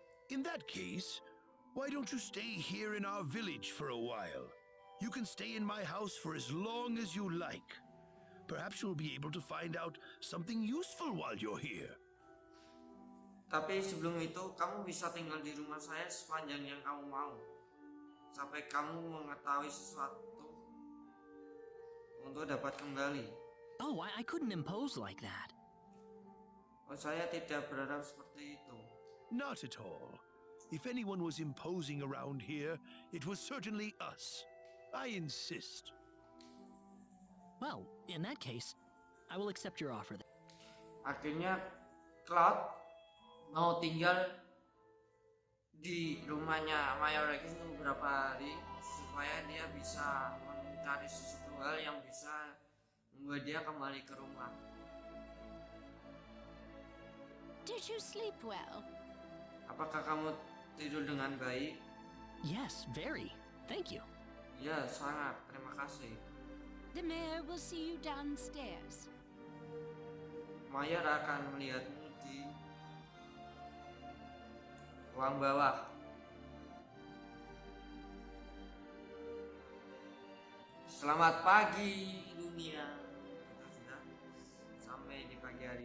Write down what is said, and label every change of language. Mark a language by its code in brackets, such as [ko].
[en] In that case, why don't you stay here in our village for a while? You can stay in my house for as long as you like. Perhaps you'll be able to find out something useful while you're here. [id] Tapi sebelum itu kamu bisa tinggal di rumah saya sepanjang yang kamu mau, sampai kamu mengetahui sesuatu untuk dapat kembali. [en] oh, I couldn't impose like that. [id] Oh, saya tidak berharap seperti itu. [en] Not at all. If anyone was imposing around here, it was certainly us. I insist. Well, in that case, I will accept your offer then. [id] Akhirnya Claude mau tinggal di rumahnya Mayor Rex untuk beberapa hari supaya dia bisa mencari sesuatu hal yang bisa membuat dia kembali ke rumah. [en] Did you sleep well? [id] Apakah kamu tidur dengan baik? [en] Yes, very. Thank you. [id] Ya, sangat. Terima kasih. [en] The mayor will see you downstairs. [id] Mayor akan melihatmu di ruang bawah. Selamat pagi dunia. Kita sudah sampai di pagi hari.